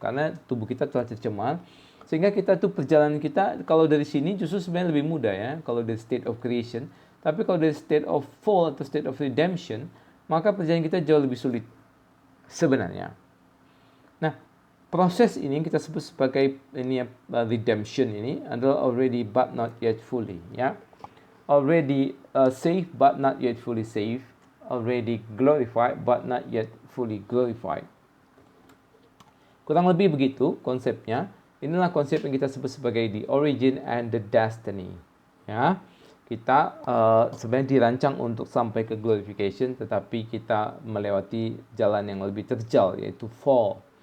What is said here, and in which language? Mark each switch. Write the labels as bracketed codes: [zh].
[id] Karena tubuh kita telah tercemar sehingga kita tuh perjalanan kita kalau dari sini justru sebenarnya lebih mudah ya kalau dari [en] state of creation. [id] Tapi kalau dari [en] state of fall [id] atau [en] state of redemption, [id] maka perjalanan kita jauh lebih sulit sebenarnya. Nah, proses ini kita sebut sebagai ini redemption ini adalah [en] already but not yet fully, [id] ya. [en] Already saved but not yet fully saved, already glorified but not yet fully glorified. [id] Kurang lebih begitu konsepnya. Inilah konsep yang kita sebut sebagai [en] the origin and the destiny, [id] ya. Kita sebenarnya dirancang untuk sampai ke glorification, tetapi kita melewati jalan yang lebih terjal, yaitu fall.